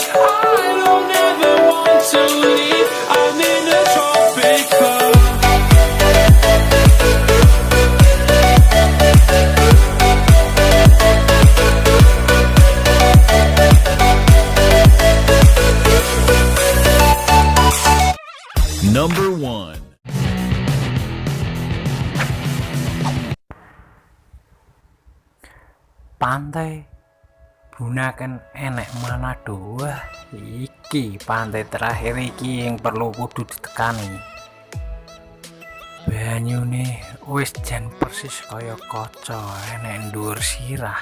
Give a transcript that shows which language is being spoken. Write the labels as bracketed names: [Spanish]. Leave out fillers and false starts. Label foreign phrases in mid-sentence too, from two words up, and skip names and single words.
[English] I don't ever want to leave, I'm in a tropic club. Number 1. [Javanese] Pantai Bunaken Manado. Wah, iki pantai terakhir iki [Indonesian] yang perlu [Javanese] kudu ditekani. Banyune wis jan persis kaya kaca dhuwur sirah.